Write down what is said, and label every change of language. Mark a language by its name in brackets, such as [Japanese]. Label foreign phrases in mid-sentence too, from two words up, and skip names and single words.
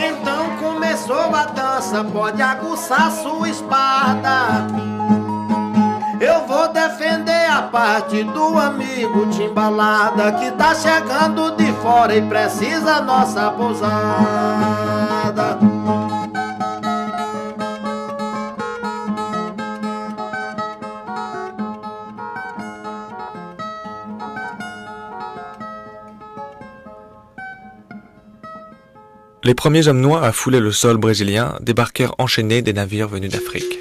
[Portuguese] Então começou a dança, pode aguçar sua espada. Eu vou defender a parte do amigo Timbalada, que tá chegando de fora e precisa nossa pousada. [French] Les premiers hommes noirs à fouler le sol brésilien débarquèrent enchaînés des navires venus d'Afrique.